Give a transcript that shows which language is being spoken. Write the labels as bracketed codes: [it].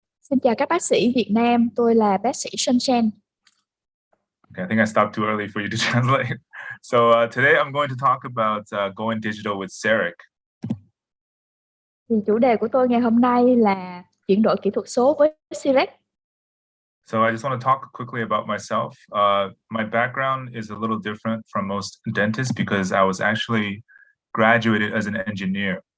[vi] Xin chào các bác sĩ Việt Nam, tôi là bác sĩ Shen Chen. [en] Okay, I think I stopped too early for you to translate. So today I'm going to talk about going digital with Cerec. [vi] Thì chủ đề của tôi ngày hôm nay là chuyển đổi kỹ thuật số với Cerec. [en] So I just want to talk quickly about myself. My background is a little different from most dentists because I was actually graduated as an engineer.